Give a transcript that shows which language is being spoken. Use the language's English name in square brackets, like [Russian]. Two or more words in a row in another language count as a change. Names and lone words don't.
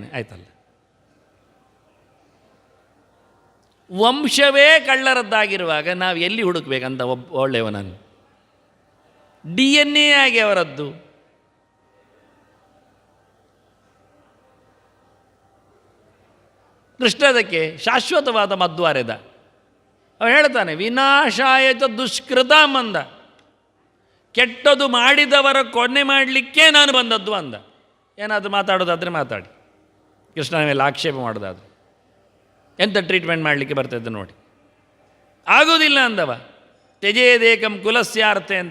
[Kannada] ಆಯ್ತಲ್ಲ, ವಂಶವೇ ಕಳ್ಳರದ್ದಾಗಿರುವಾಗ ನಾವು ಎಲ್ಲಿ ಹುಡುಕ್ಬೇಕಂತ ಒಳ್ಳೆಯವನನ್ನು? DNA ಆಗಿ ಅವರದ್ದು. ಕೃಷ್ಣ ಅದಕ್ಕೆ ಶಾಶ್ವತವಾದ ಮದ್ದು ಅರೆದ. ಅವನು ಹೇಳ್ತಾನೆ, [Sanskrit] ವಿನಾಶಾಯ ಚ ದುಷ್ಕೃತಾಂ ಅಂದ. [Kannada] ಕೆಟ್ಟದು ಮಾಡಿದವರ ಕೊನೆ ಮಾಡಲಿಕ್ಕೆ ನಾನು ಬಂದದ್ದು ಅಂದ. ಏನಾದರೂ ಮಾತಾಡೋದಾದರೆ ಮಾತಾಡಿ, ಕೃಷ್ಣನ ಮೇಲೆ ಆಕ್ಷೇಪ ಮಾಡೋದಾದರೆ ಎಂಥ ಟ್ರೀಟ್ಮೆಂಟ್ ಮಾಡಲಿಕ್ಕೆ ಬರ್ತದೆ ನೋಡಿ. ಆಗೋದಿಲ್ಲ ಅಂದವ. [Sanskrit] ತ್ಯಜೇದೇಕಂ ಕುಲಸ್ಯಾರ್ತೆ [Kannada] ಅಂತ.